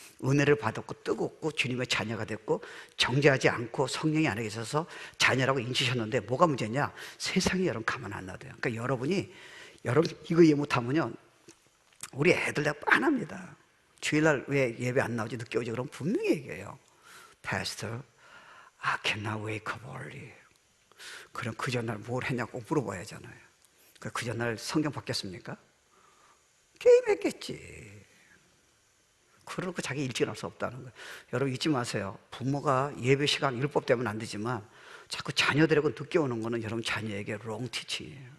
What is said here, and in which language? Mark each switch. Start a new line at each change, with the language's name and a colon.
Korean: 은혜를 받았고 뜨겁고 주님의 자녀가 됐고 정죄하지 않고 성령이 안에 계셔서 자녀라고 인치셨는데 뭐가 문제냐? 세상이 여러분 가만 안 놔둬요. 그러니까 여러분 이거 이해 못하면요, 우리 애들 다 빤합니다. 주일날 왜 예배 안 나오지, 늦게 오지? 그럼 분명히 얘기해요.
English: Pastor, I cannot wake up early.
Korean: 그럼 그 전날 뭘 했냐고 물어봐야 하잖아요. 그 전날 성경 바뀌었습니까? 게임했겠지. 그러고 자기 일찍 일어날 수 없다는 거예요. 여러분 잊지 마세요. 부모가 예배 시간 율법 때문에 안 되지만 자꾸 자녀들하고 늦게 오는 거는 여러분 자녀에게
English: wrong teaching
Korean: 이에요.